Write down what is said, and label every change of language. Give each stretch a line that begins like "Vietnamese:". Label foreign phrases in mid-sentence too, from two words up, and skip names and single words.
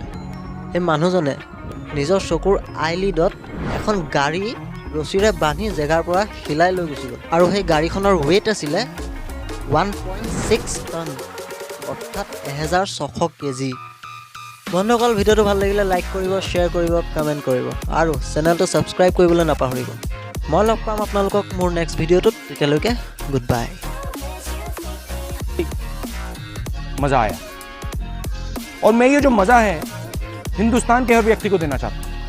Assamese: সেই মানুহজনে নিজৰ চকুৰ আইলিডত এখন গাড়ী ৰছীৰে বান্ধি জেগাৰ পৰা হিলাই লৈ গুচি গ'ল, আৰু সেই গাড়ীখনৰ ৱেইট আছিলে 1.6 টন, অৰ্থাৎ 1,600 কেজি। বন্ধুসকল, ভিডিঅ'টো ভাল লাগিলে লাইক কৰিব, শ্বেয়াৰ কৰিব, কমেণ্ট কৰিব, আৰু চেনেলটো ছাবস্ক্ৰাইব কৰিবলৈ নাপাহৰিব। মই লগ পাম আপোনালোকক মোৰ নেক্সট ভিডিঅ'টোত। তেতিয়ালৈকে
English: good bye.
Hindi: मज़ा आया, और मैं ये जो मज़ा है हिंदुस्तान के हर व्यक्ति को देना चाहता हूँ।